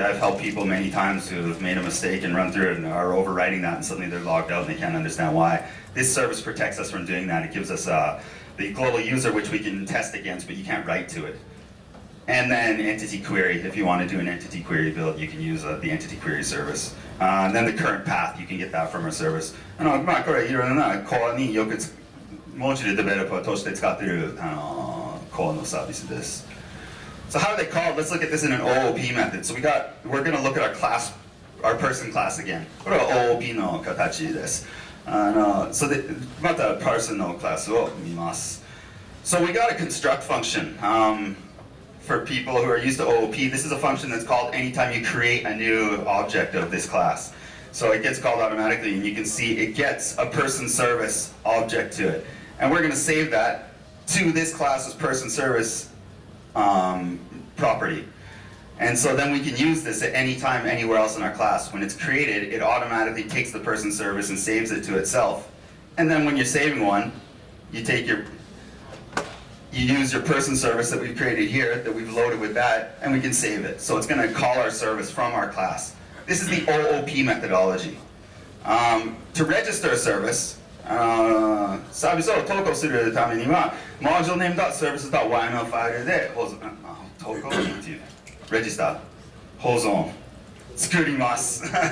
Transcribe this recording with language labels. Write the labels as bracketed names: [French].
[English] I've helped people many times who have made a mistake and run through it and are overwriting that, and suddenly they're logged out and they can't understand why. This service protects us from doing that. It gives us the global user, which we can test against, but you can't write to it. And then entity query. If you want to do an entity query build, you can use the entity query service. And then the current path, you can get that from our service. [Japanese] これいろいろなコアによくモジュールデベロッパーとして使っているコアのサービスです。 [English] So how are they called? Let's look at this in an OOP method. So we're going to look at our person class again. [Japanese] これは OOP の形です。So また person のクラスを見ます。 [English] So we got a construct function. For people who are used to OOP, this is a function that's called anytime you create a new object of this class. So it gets called automatically, and you can see it gets a person service object to it. And we're going to save that to this class's person service property. And so then we can use this at any time, anywhere else in our class. When it's created, it automatically takes the person service and saves it to itself. And then when you're saving one, you use your person service that we've created here, that we've loaded with that, and we can save it. So it's going to call our service from our class. This is the OOP methodology. To register a service, [Japanese] サービスを投稿するためには module_name.services.yml ファイルで投稿っていう register 保存作ります。